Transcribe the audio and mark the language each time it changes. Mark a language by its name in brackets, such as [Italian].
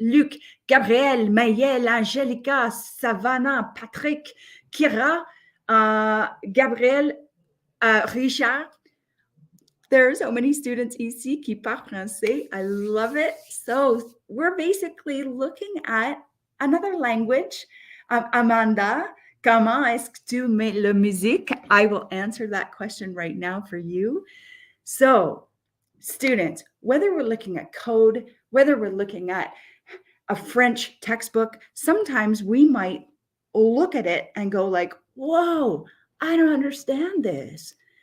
[English] Luc, Gabriel, Mayel, Angelica, Savannah, Patrick, Kira, Gabriel, Richard. There are so many students [French] ici qui parlent français. [English] I love it. So we're basically looking at another language. [French] Amanda, comment est-ce que tu mets la musique? [English] I will answer that question right now for you. So students, whether we're looking at code, whether we're looking at a French textbook, sometimes we might look at it and go like, whoa, I don't understand this.